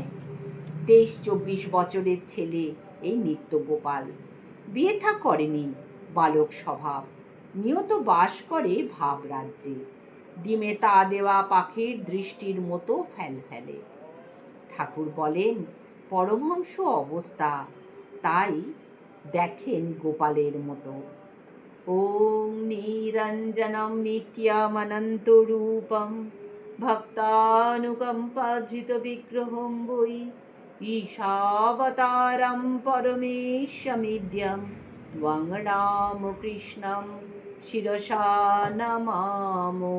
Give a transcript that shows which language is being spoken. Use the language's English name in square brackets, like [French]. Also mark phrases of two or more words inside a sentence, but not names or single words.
[Bangla] 23-24 বছরের ছেলে এই নিত্য গোপাল, বিয়ে থা করেনি, বালক স্বভাব, নিয়ত বাস করে ভাব রাজ্যে, ডিমে তা দেওয়া পাখির দৃষ্টির মতো ফেলে। ঠাকুর বলেন, পরমহংস অবস্থা, তাই দেখেন গোপালের মতো। [Sanskrit] ওম নিরঞ্জনম নিত্যমনন্তরূপম ভক্তানুকম্পাধৃত বিগ্রহম বৈ ঈশাবতারম পরমেশ্বমিদ্যম ত্বং রামকৃষ্ণম শিরসা নমামো।